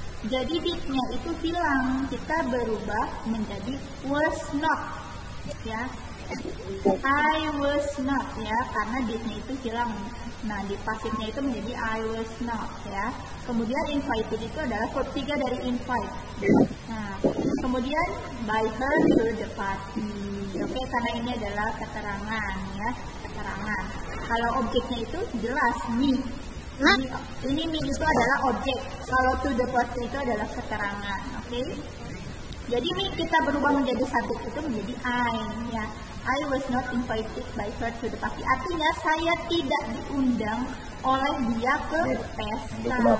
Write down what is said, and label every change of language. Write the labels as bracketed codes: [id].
[id] Jadi did-nya itu hilang, kita berubah menjadi [en] was not, [id] ya. [en] I was not, [id] ya, karena did-nya itu hilang. Nah, di pasifnya itu menjadi [en] I was not, [id] ya. Kemudian invited itu adalah verb 3 dari invite. Nah, kemudian [en] by her to the party. [id] Oke, karena ini adalah keterangan, ya, keterangan. Kalau objeknya itu jelas me. Ini me itu adalah objek. Kalau [en] to the party [id] itu adalah keterangan, oke? Jadi me kita berubah menjadi subjek itu menjadi I, ya. [en] I was not invited by her to the party. [id] Artinya saya tidak diundang oleh dia ke pesta.